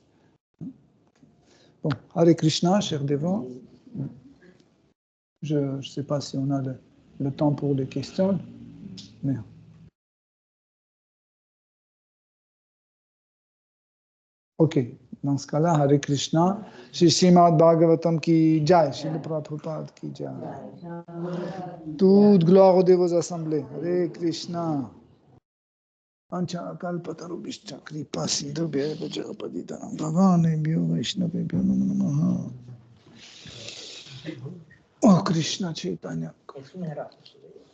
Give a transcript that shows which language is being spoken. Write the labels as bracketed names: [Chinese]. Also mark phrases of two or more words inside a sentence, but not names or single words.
[French] Bon, [Sanskrit] Hare Krishna, [French] cher dévot. Je ne sais pas si on a le temps pour les questions, mais... Ok, dans ce cas-là, [Sanskrit] Hare Krishna, Shri Srimad Bhagavatam ki jai, Shri Prabhupada ki jai. [French] Toute gloire aux dévots assemblés. [Sanskrit] Hare Krishna. Ancha kalpatarubhishcha kripa sindhubhya vajrapaditana bhavanebhyo vaishnavebhyo namo namaha. Oh Krishna Chaitanya.